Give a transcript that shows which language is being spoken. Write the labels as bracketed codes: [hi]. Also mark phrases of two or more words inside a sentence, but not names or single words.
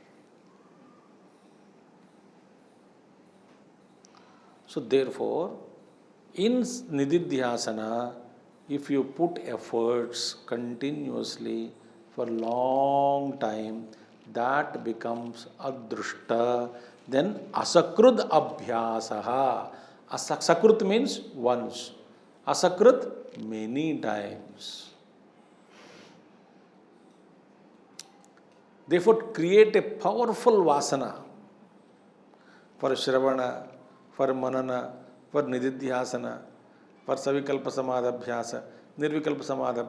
[en] So therefore, in nididhyasana, if you put efforts continuously for long time, that becomes adrushta. [sa] Then असकृत् अभ्यासः. [en] Sakrut means once. Asakrut many times. Therefore, create a powerful vasana for Shravana, for Manana, for Nididhyasana, for [sa] सविकल्प समाध्यभ्यास, निर्विकल्प समाध्यभ्यास.